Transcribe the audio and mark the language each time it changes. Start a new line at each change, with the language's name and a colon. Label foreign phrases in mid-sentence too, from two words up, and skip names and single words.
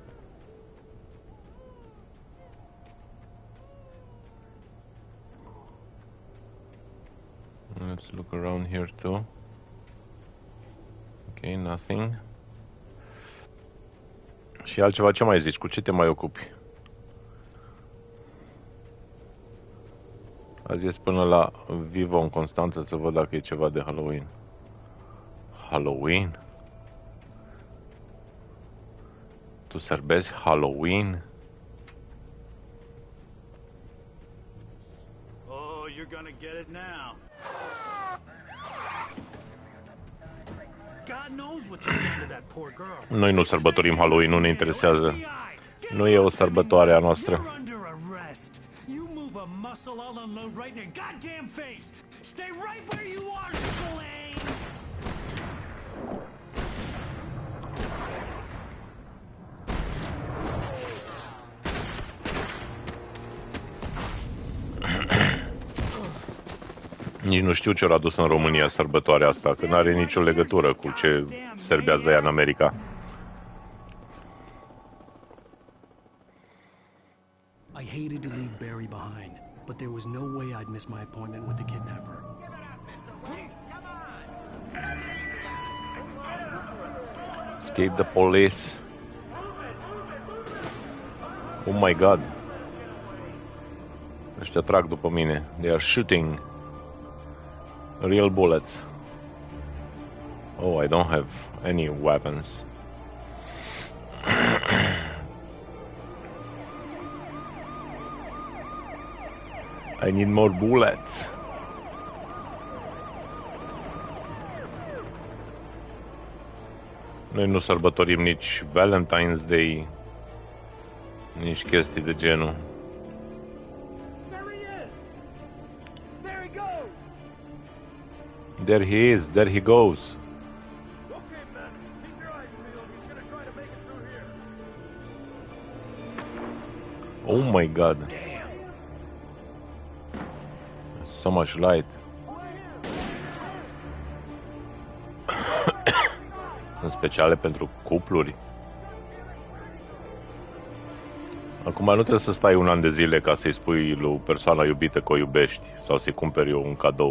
English: Let's look around here too. Okay, nothing.
Romanian: Și altceva, ce mai zici? Cu ce te mai ocupi? Azi ies până la Vivo în Constanța să văd dacă e ceva de Halloween. Halloween? Tu sărbezi Halloween?
English: Oh, you're gonna get it now. God knows what you've done to that poor girl.
Romanian: Noi nu sărbătorim Halloween, nu ne interesează. Nu e o sărbătoare a noastră.
English: You move a muscle, I'll unload right in your goddamn face. Stay right where you are, Slane.
Romanian: Nici nu știu ce au adus în România sărbătoarea asta, că nu are nicio legătură cu ce serbează ea în America.
English: I hated to leave Barry behind, but there was no way I'd miss my appointment with the kidnapper. Escape the police. Oh my god.
Romanian: Ăștia trag după mine.
English: They are shooting. Real bullets. Oh, I don't have any weapons. I need more bullets.
Romanian: Noi nu sărbătorim nici Valentine's Day, nici chestii de genul.
English: There he is, there he goes. Oh my god. So much light.
Romanian: Sunt speciale pentru cupluri. Acum nu trebuie să stai un an de zile ca să-i spui lui persoana iubită că o iubești sau să-i cumperi eu un cadou.